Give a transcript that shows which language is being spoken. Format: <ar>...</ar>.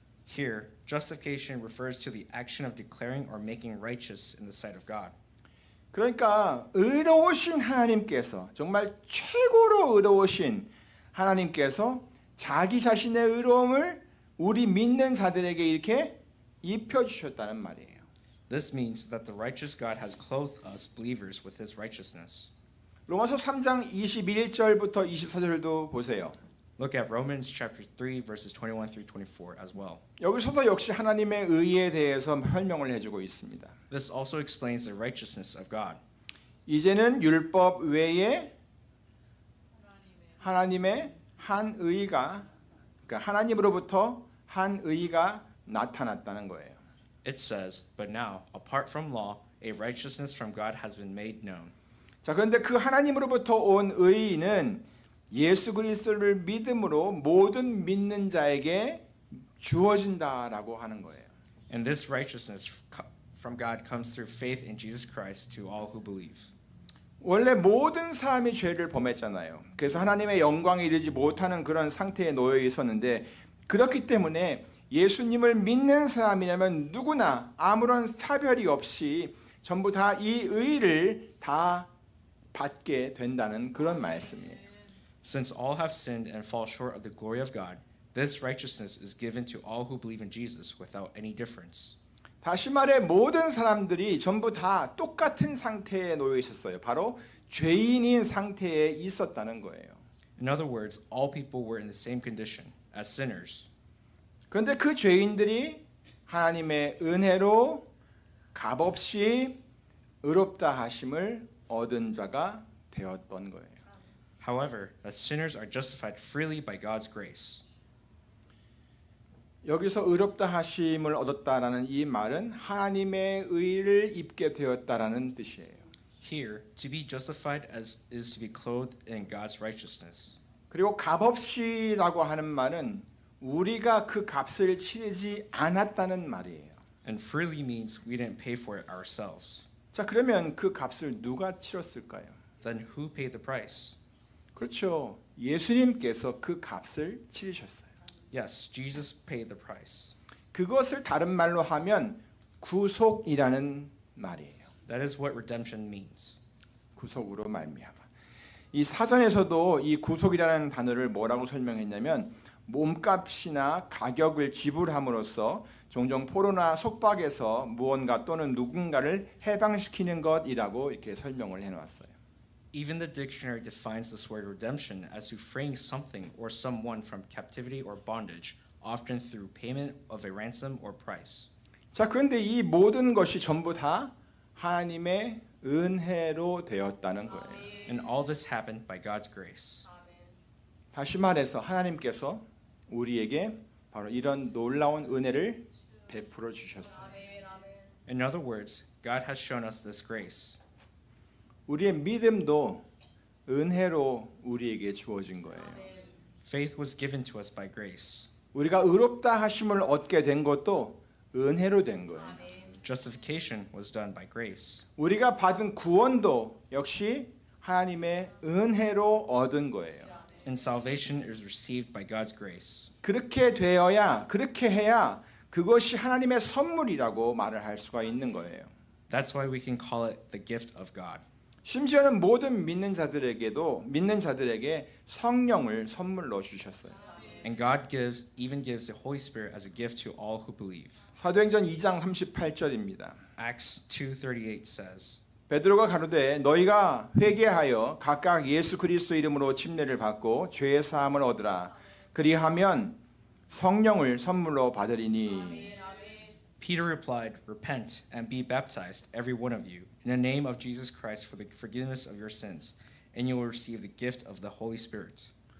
<en>Here, justification refers to the action of declaring or making righteous in the sight of God.</en> <ko>그러니까 의로우신 하나님께서 정말 최고로 의로우신 하나님께서 자기 자신의 의로움을 우리 믿는 자들에게 이렇게 입혀 주셨다는 말이에요.</ko> <en>This means that the righteous God has clothed us believers with his righteousness.</en> <ko>로마서 3장 21절부터 24절도 보세요.</ko> <en>Look at Romans chapter 3 verses 21 through 24 as well.</en> <ko>여기서도 역시 하나님의 의에 대해서 설명을 해주고 있습니다.</ko> <en>This also explains the righteousness of God.</en> <ko>이제는 율법 외에 하나님의 한 의가, 그러니까 하나님으로부터 한 의가 나타났다는 거예요.</ko> <en>It says, but now, apart from law, a righteousness from God has been made known.</en> <ko>자, 그런데 그 하나님으로부터 온 의는 예수 그리스도를 믿음으로 모든 믿는 자에게 주어진다라고 하는 거예요.</ko> <en>And this righteousness from God comes through faith in Jesus Christ to all who believe.</en> <ko>원래 모든 사람이 죄를 범했잖아요. 그래서 하나님의 영광에 이르지 못하는 그런 상태에 놓여 있었는데 그렇기 때문에 예수님을 믿는 사람이라면 누구나 아무런 차별이 없이 전부 다 이 의를 다 받게 된다는 그런 말씀이에요.</ko> <en>Since all have sinned and fall short of the glory of God, this righteousness is given to all who believe in Jesus without any difference.</en> <ko>다시 말해 모든 사람들이 전부 다 똑같은 상태에 놓여 있었어요. 바로 죄인인 상태에 있었다는 거예요.</ko> <en>In other words, all people were in the same condition as sinners.</en> <ko>그런데 그 죄인들이 하나님의 은혜로 값없이 의롭다 하심을 얻은 자가 되었던 거예요.</ko> <en>However, that sinners are justified freely by God's grace.</en> <ko>여기서 의롭다 하심을 얻었다라는 이 말은 하나님의 의를 입게 되었다라는 뜻이에요.</ko> <en>Here, to be justified as is to be clothed in God's righteousness.</en> <ko>그리고 값없이라고 하는 말은 우리가 그 값을 치르지 않았다는 말이에요.</ko> <en>And freely means we didn't pay for it ourselves.</en> <ko>자, 그러면 그 값을 누가 치렀을까요?</ko> <en>Then who paid the price?</en> <ko>그렇죠. 예수님께서 그 값을 치르셨어요.</ko> <en>Yes, Jesus paid the price.</en> <ko>그것을 다른 말로 하면 구속이라는 말이에요.</ko> <en>That is what redemption means.</en> <ko>구속으로 말미암아. 이 사전에서도 이 구속이라는 단어를 뭐라고 설명했냐면 몸값이나 가격을 지불함으로써 종종 포로나 속박에서 무언가 또는 누군가를 해방시키는 것이라고 이렇게 설명을 해놨어요.</ko> <en>Even the dictionary defines this word redemption as to freeing something or someone from captivity or bondage, often through payment of a ransom or price.</en> <ko>자, 그런데 이 모든 것이 전부 다 하나님의 은혜로 되었다는 거예요.</ko> <en>And all this happened by God's grace.</en> <ko>다시 말해서 하나님께서 우리에게 바로 이런 놀라운 은혜를 베풀어 주셨어요.</ko> <en>In other words, God has shown us this grace.</en> <ko>우리의 믿음도 은혜로 우리에게 주어진 거예요.</ko> <en>Faith was given to us by grace.</en> <ko>우리가 의롭다 하심을 얻게 된 것도 은혜로 된 거예요.</ko> <en>Justification was done by grace.</en> <ko>우리가 받은 구원도 역시 하나님의 은혜로 얻은 거예요.</ko> <en>And salvation is received by God's grace.</en> <ko>그렇게 되어야, 그렇게 해야 그것이 하나님의 선물이라고 말을 할 수가 있는 거예요.</ko> <en>That's why we can call it the gift of God.</en> <ko>심지어는 모든 믿는 자들에게 성령을 선물로 주셨어요.</ko> <en>And God even gives the Holy Spirit as a gift to all who believe.</en> <ko>사도행전 2장 38절입니다.</ko> <en>Acts 2:38 says,</en> <ko>베드로가 가로되 너희가 회개하여 각각 예수 그리스도 이름으로 침례를 받고 죄의 사함을 얻으라. 그리하면 성령을 선물로 받으리니.</ko> <en>Peter replied, repent and be baptized, every one of you, in the name of Jesus Christ for the forgiveness of your sins, and you will receive the gift of the Holy Spirit.</en>